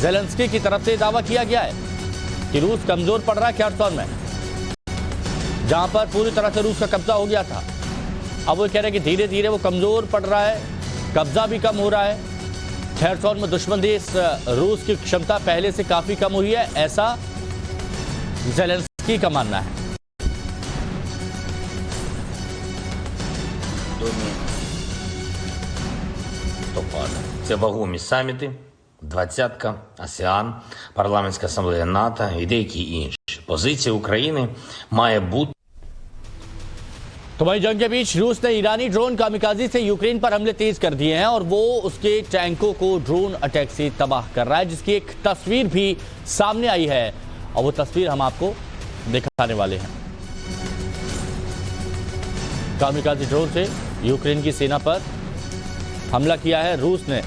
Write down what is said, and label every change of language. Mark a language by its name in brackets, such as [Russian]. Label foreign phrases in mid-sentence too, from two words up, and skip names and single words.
[Hindi] जेलेंस्की की तरफ से दावा किया गया है कि रूस कमजोर पड़ रहा है खेरसोन में, जहां पर पूरी तरह से रूस का कब्जा हो गया था। अब वो कह रहे हैं कि धीरे धीरे वो कमजोर पड़ रहा है, कब्जा भी कम हो रहा है। खेरसोन में दुश्मन देश रूस की क्षमता पहले से काफी कम हुई है, ऐसा जेलेंस्की का मानना है। [Ukrainian] Це вагомі саміти, двадцятка, АСЕАН, парламентська асамблея НАТО і деякі інші. Позиція України має бути [Hindi] तो वहीं जंग के बीच रूस ने ईरानी ड्रोन कामिकाजी से यूक्रेन पर हमले तेज कर दिए हैं और वो उसके टैंकों को [English] drone attack [Hindi] से तबाह कर रहा है, जिसकी एक तस्वीर भी सामने आई है और वो तस्वीर हम आपको दिखाने वाले हैं। [English] kamikaze drone [Hindi] से यूक्रेन की सेना पर हमला किया है रूस ने।